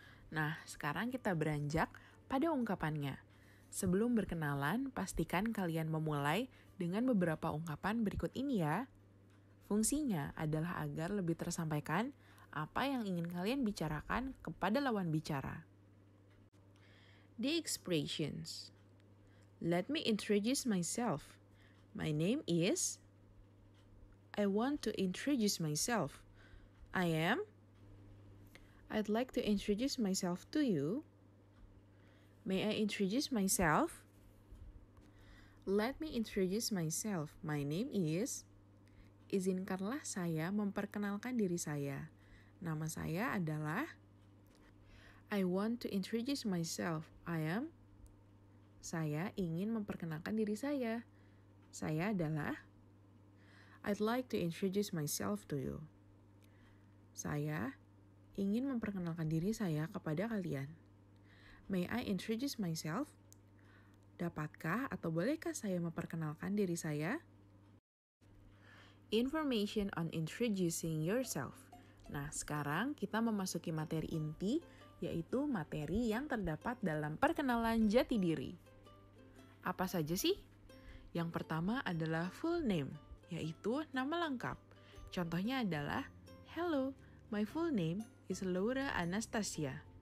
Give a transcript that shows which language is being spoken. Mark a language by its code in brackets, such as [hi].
[id] Nah, sekarang kita beranjak pada ungkapannya. Sebelum berkenalan, pastikan kalian memulai dengan beberapa ungkapan berikut ini ya. Fungsinya adalah agar lebih tersampaikan apa yang ingin kalian bicarakan kepada lawan bicara. [en] The expressions. Let me introduce myself. My name is. I want to introduce myself. I am. I'd like to introduce myself to you. May I introduce myself? Let me introduce myself. My name is. [id] Izinkanlah saya memperkenalkan diri saya. Nama saya adalah. [en] I want to introduce myself. I am. [id] Saya ingin memperkenalkan diri saya. Saya adalah. [en] I'd like to introduce myself to you. [id] Saya ingin memperkenalkan diri saya kepada kalian. [en] May I introduce myself? [id] Dapatkah atau bolehkah saya memperkenalkan diri saya? [en] Information on introducing yourself. [id] Nah, sekarang kita memasuki materi inti, yaitu materi yang terdapat dalam perkenalan jati diri. Apa saja sih? Yang pertama adalah full name, yaitu nama lengkap. Contohnya adalah, [en] Hello, my full name is Laura Anastasia.